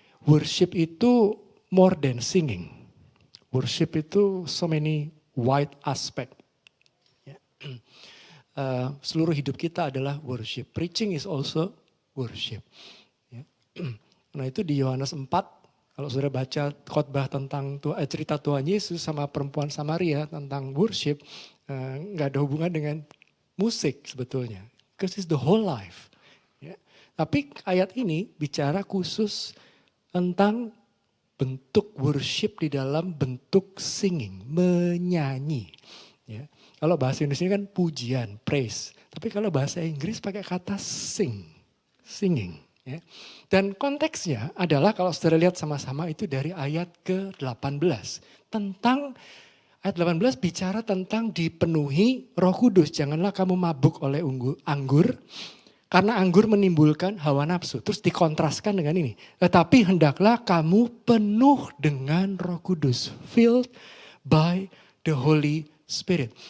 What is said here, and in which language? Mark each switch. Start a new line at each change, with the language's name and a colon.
English: Worship
Indonesian: itu
English: more than singing. Worship itu so many wide aspect. Ya.
Indonesian: Seluruh hidup kita adalah worship.
English: Preaching is also worship. Ya.
Indonesian: Nah itu di Yohanes 4, kalau sudah baca khotbah tentang cerita Tuhan Yesus sama perempuan Samaria tentang worship, nggak ada hubungan dengan musik sebetulnya.
English: Because it's the whole life. Ya.
Indonesian: Tapi ayat ini bicara khusus tentang bentuk worship di dalam bentuk singing, menyanyi. Ya. Kalau bahasa Indonesia kan pujian, praise. Tapi kalau bahasa Inggris pakai kata sing, singing. Ya. Dan konteksnya adalah kalau saudara lihat sama-sama itu dari ayat ke-18. Tentang ayat 18 bicara tentang dipenuhi Roh Kudus. Janganlah kamu mabuk oleh anggur. Karena anggur menimbulkan hawa nafsu. Terus dikontraskan dengan ini. Tetapi hendaklah kamu penuh dengan Roh Kudus.
English: Filled by the Holy Spirit.